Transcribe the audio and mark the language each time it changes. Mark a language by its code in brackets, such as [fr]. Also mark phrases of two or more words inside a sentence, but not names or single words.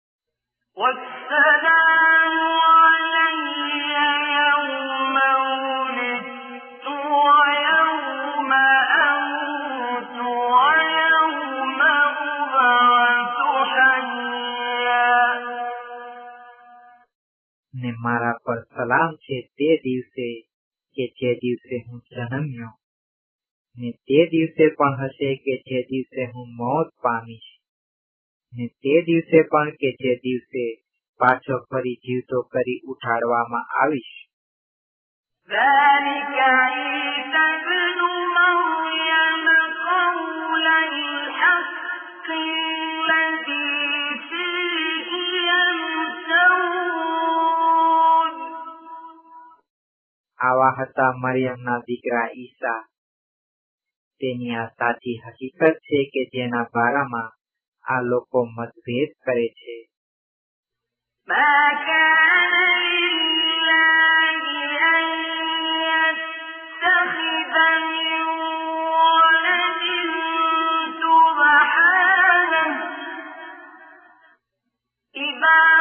[ar] والسلام علي يوم ولدت ويوم أموت ويوم أبعث حيا. [gu] ને મારા પર સલામ છે તે દિવસે કે જે દિવસે હું જન્મ્યો, ને તે દિવસે પણ હશે કે જે દિવસે હું મોત પામીશ, ને તે દિવસે પણ કે જે દિવસે પાછો ફરી જીવતો કરી ઉઠાડવામાં આવીશ. [ar] ذلك عيسى ابن مريم قول الحق الذي فيه يمترون. [gu] આવા હતા મરિયમના દીકરા ઈસા. તેની આ સાચી હકીકત છે કે જેના બારામાં આ લોકો મતભેદ કરે છે. [ar] ما كان لله أن يتخذ من ولد سبحانه إذا